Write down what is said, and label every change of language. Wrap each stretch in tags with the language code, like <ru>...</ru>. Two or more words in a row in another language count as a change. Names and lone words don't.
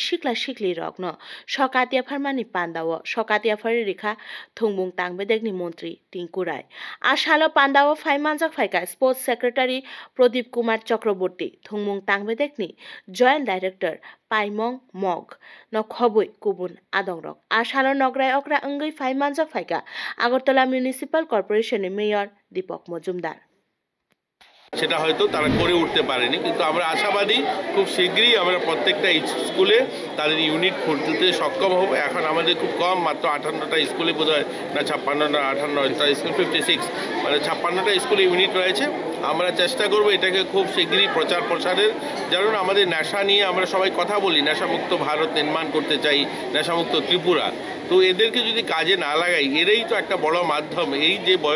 <trp>shikla shikli rokno Sokatia Pharmani Pandao Sokatia Phari Rikha Thungmung Tangbedekni Montri Tinku Rai Ashalo Pandao Phai Manjak Phaika</trp> <en>Sports Secretary</en> <trp>Pradip Kumar Chakraborty Thungmung Tangbedekni</trp> <en>Joint Director</en> <trp>Paimong Mog no khoboi kubun adongrok Ashalo Nograi Okra Angai Phai Manjak Phaika Agartala Municipal Corporation ni Mayor Deepak Majumdar</trp> <bn>সেটা হয়তো তারা করে উঠতে পারেনি কিন্তু আমরা আশাবাদী খুব শীঘ্রই আমরা প্রত্যেকটা স্কুলে তাদের ইউনিট খুলতে সক্ষম হব এখন আমাদের খুব কম মাত্র 58টা স্কুলে বোধহয় না 56টা 58টা স্কুল 56 মানে 56টা স্কুলে ইউনিট রয়েছে আমরা চেষ্টা করব এটাকে খুব শীঘ্রই প্রচার প্রসারের যেন আমাদের নেশা নিয়ে আমরা সবাই কথা বলি নেশামুক্ত ভারত নির্মাণ করতে চাই নেশামুক্ত ত্রিপুরা তো এদেরকে যদি কাজে না লাগাই এরাই তো একটা বড় মাধ্যম এই যে</bn>